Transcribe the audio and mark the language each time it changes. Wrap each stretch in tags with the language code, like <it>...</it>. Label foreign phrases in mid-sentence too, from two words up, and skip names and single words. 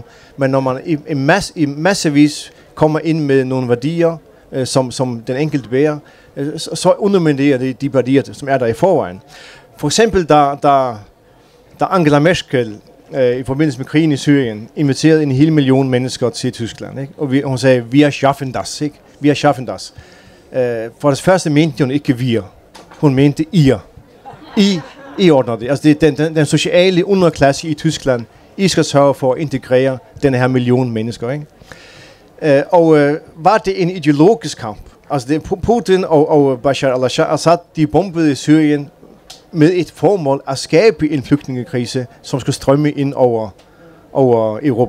<da>Men når man i massevis kommer ind med nogle værdier, som den enkelte bærer, så underminerer det de værdier, som er der i forvejen. For eksempel, da Angela Merkel i forbindelse med krigen i Syrien inviterede en hel million mennesker til Tyskland, ikke? Og hun sagde,</da> <de>wir schaffen das, ikke? Wir schaffen das.</de> <da>For det første mente hun ikke wir. Hun mente ihr. I ordner det. Altså det er den sociale underklasse i Tyskland. I skal sørge for at integrere den her million mennesker, ikke? Var det en ideologisk kamp? Altså det, Putin og Bashar al-Assad, de bombede Syrien med et formål at skabe en flygtningekrise, som skulle strømme ind over Europa.</da>